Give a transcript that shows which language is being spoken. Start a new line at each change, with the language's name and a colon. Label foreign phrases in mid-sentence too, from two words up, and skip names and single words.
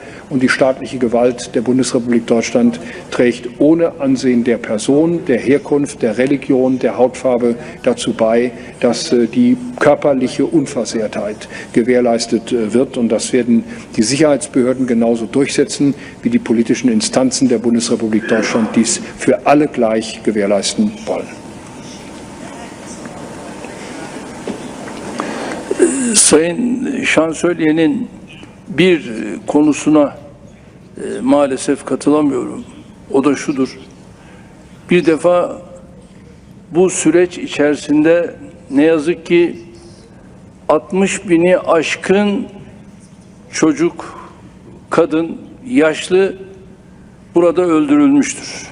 German: Und die staatliche Gewalt der Bundesrepublik Deutschland trägt ohne Ansehen der Person, der Herkunft, der Religion, der Hautfarbe dazu bei, dass die körperliche Unversehrtheit gewährleistet wird. Und das werden die Sicherheitsbehörden genauso durchsetzen, wie die politischen Instanzen der Bundesrepublik Deutschland dies für alle gleich gewährleisten wollen.
Turkish: Sayın Şansölye'nin bir konusuna maalesef katılamıyorum. O da şudur. Bir defa bu süreç içerisinde ne yazık ki 60 bini aşkın çocuk, kadın, yaşlı burada öldürülmüştür.